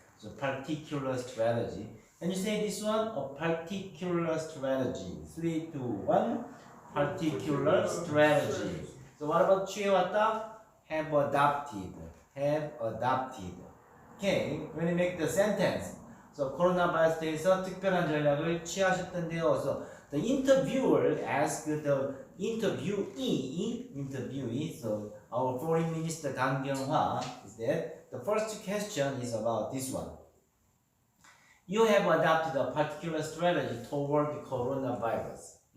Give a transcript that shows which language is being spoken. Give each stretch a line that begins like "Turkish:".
English: So particular strategy. And you say this one, a particular strategy. 3, 2, 1. Particular strategy. So what about 취해왔다? Have adopted. Have adopted. Okay, when you make the sentence.
Korean: So 코로나 바이러스에서 특별한 전략을 취하셨던데요.
English: So the interviewer asked the interviewee. So our foreign minister 강경화 is that the first question is about this one. You have adopted a particular strategy toward the coronavirus.